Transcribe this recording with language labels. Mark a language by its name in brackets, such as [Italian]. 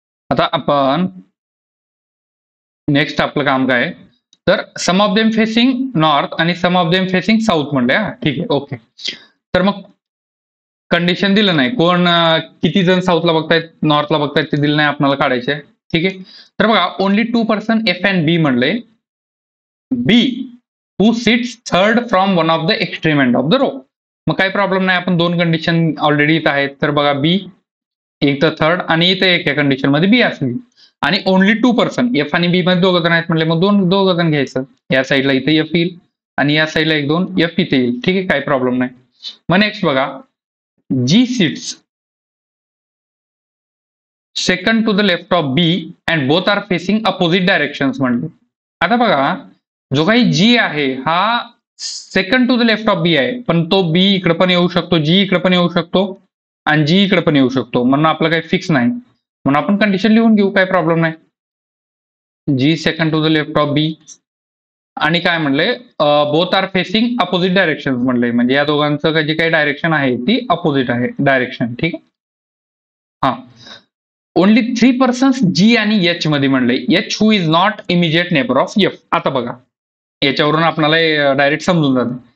[Marathi] आता आपण नेक्स्ट आपलं काम काय आहे तर [English] some of them facing north [Marathi] आणि [English] some of them facing south [Marathi] म्हणले. ठीक आहे. ओके. तर मग कंडिशन दिलं नाही कोण किती जण साऊथला बघतायत नॉर्थला बघतायत ते दिलं नाही आपल्याला काढायचे. ठीक आहे. तर बघा [English] only 2 person F and B [Marathi] म्हणले. [English] B who sits third from one of the extreme end of the row. [Marathi] मग काही प्रॉब्लेम नाही. आपण 2 कंडिशन ऑलरेडी इथं आहेत. तर बघा B एक तर थर्ड आणि इथे एक या कंडिशन मध्ये B असली आणि [English] only 2 person [Marathi] F आणि B मध्ये 2 जण आहेत म्हणले. मग दोघं जण घ्यायचं. या साईडला इथे F येईल आणि या साईडला 1 2 F इथे येईल. ठीक आहे. काही प्रॉब्लेम नाही. मग नेक्स्ट बघा [English] G sits second to the left of B and both are facing opposite directions [Marathi] म्हणले. आता बघा जो काही G आहे हा [English] second to the left of B [Marathi] आहे पण तो B इकडे पण येऊ शकतो, G इकडे पण येऊ शकतो आणि G इकडे पण येऊ शकतो. म्हणून आपलं काही फिक्स नाही. म्हणून आपण कंडिशन लिहून घेऊ. काही प्रॉब्लेम नाही. [English] G second to the left of B [Marathi] आणि काय म्हणले [English] both are facing opposite direction [Marathi] म्हणले. म्हणजे या दोघांचं जी काही डायरेक्शन आहे ती अपोजिट आहे डायरेक्शन. ठीक आहे. हा ओनली 3 पर्सन्स G आणि H मध्ये म्हणले. [English] H who is not immediate neighbour of F. [Marathi] आता बघा याच्यावरून आपल्याला डायरेक्ट समजून जातं.